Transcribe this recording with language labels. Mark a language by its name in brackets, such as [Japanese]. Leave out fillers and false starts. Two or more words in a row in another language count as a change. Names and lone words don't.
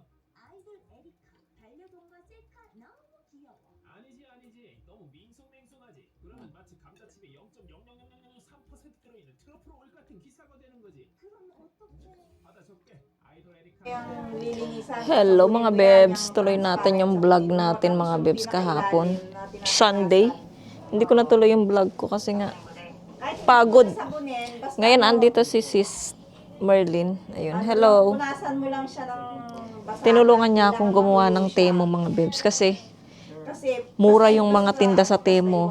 [Korean] 아이돌 에리카. 반려동물 셀카 너무 귀여워. 아니지. 너무 밍숭맹숭하지. 그러면 마치 감자칩에 0.00003% 들어있는 트러플 오일 같은 기사가 되는 거지. 그럼 어떡해? 받아 적게. 아이돌 에리카. [Filipino] Hello mga bebs, tuloy natin yung vlog natin mga bebs kahapon. Sunday. Hindi ko natuloy yung vlog ko kasi nga pagod. Ngayon andito si Sis Merlin. Ayun, hello. Punasan mo lang siya ng basa. Tinulungan niya akong gumawa ng Temo mga bebs kasi mura yung mga tinda sa Temo.